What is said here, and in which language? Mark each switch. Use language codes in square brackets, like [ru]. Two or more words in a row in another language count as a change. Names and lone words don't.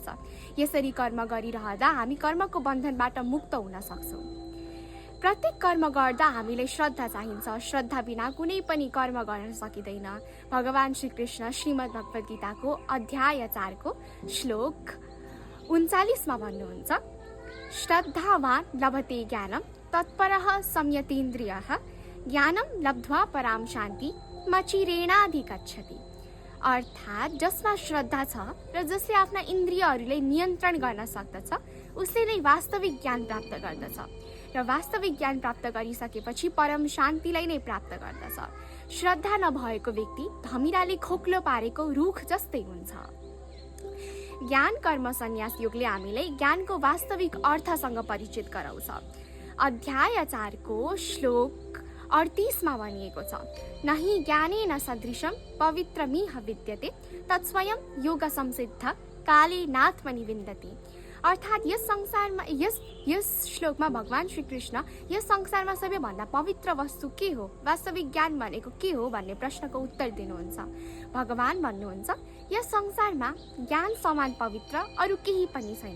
[ne] यसरी कर्म गरिरहँदा हामी कर्मको बन्धनबाट मुक्त हुन सक्छौँ। प्रत्येक कर्म गर्दा हामीलाई श्रद्धा चाहिन्छ। श्रद्धा बिना कुनै पनि कर्म गर्न सकिँदैन। भगवान श्री कृष्ण श्रीमद् भगवत गीताको अध्याय 4 को श्लोक 39 मा भन्नुहुन्छ, [sa] श्रद्धावान् लभते ज्ञानं तत्परः संयतेन्द्रियः ज्ञानं लब्ध्वा परां शान्ति मचिरेणाधिगच्छति। [ne] अर्थात् जसमा श्रद्धा छ र जसले आफ्ना इन्द्रियहरूलाई नियन्त्रण गर्न सक्दछ उसले नै वास्तविक ज्ञान प्राप्त गर्दछ र वास्तविक ज्ञान प्राप्त गरिसकेपछि परम शान्तिलाई नै प्राप्त गर्दछ। श्रद्धा नभएको व्यक्ति धमिराले खोक्लो पारेको रुख जस्तै हुन्छ। ज्ञान कर्म सन्यास योगले हामीलाई ज्ञानको वास्तविक अर्थसँग परिचित गराउँछ। अध्याय 4 को श्लोक 38 मा भनिएको छ, [sa] नहि ज्ञानेन सदृशं पवित्रमिह विद्यते तत्स्वयं योग संसिद्ध काले नात्मनि विन्दति। [ne] अर्थात् यस संसारमा यस श्लोकमा भगवान श्री कृष्ण यस संसारमा सबैभन्दा पवित्र वस्तु के हो, वास्तविक ज्ञान भनेको के हो भन्ने प्रश्नको उत्तर दिनुहुन्छ। भगवान भन्नुहुन्छ, यस संसारमा ज्ञान समान पवित्र अरू केही पनि छैन।